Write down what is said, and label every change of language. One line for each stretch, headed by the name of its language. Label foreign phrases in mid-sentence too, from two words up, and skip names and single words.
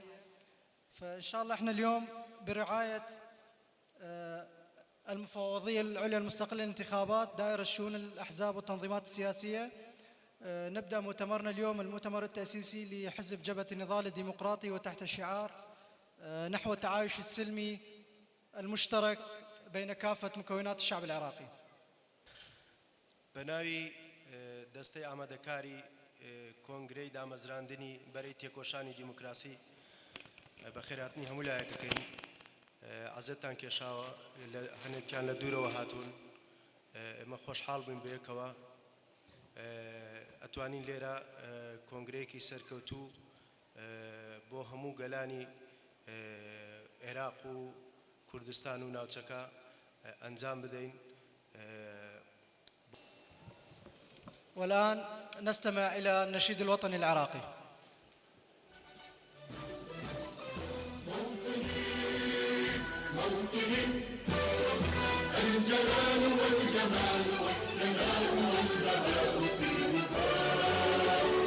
Arabic: فإن شاء الله احنا اليوم برعاية المفوضية العليا المستقلة للانتخابات دائرة شؤون الأحزاب والتنظيمات السياسية نبدأ مؤتمرنا اليوم، المؤتمر التأسيسي لحزب جبهة النضال الديمقراطي، وتحت شعار نحو التعايش السلمي المشترك بين كافة مكونات الشعب العراقي.
Central Kurdish: بناوی دەستەی ئامادەکاری کۆنگرەی دامەزراندنی بەرەی تێکۆشانی دیموکراسی بە خێراتنی هەموو لایەکەکەین. عەزەتتان کێشاوە، هەنێکیان لە دوورەوە هاتوون، ئێمە خۆشحاڵ بووین بە یەکەوە ئەتوانین لێرە کۆنگرەیەکی سەرکەوتوو بۆ هەموو گەلانی عێراق و کوردستان و ناوچەکە ئەنجام بدەین.
Arabic: والآن نستمع إلى النشيد الوطني العراقي. موطني الجلال والجمال والسلام والبهاء في رضاه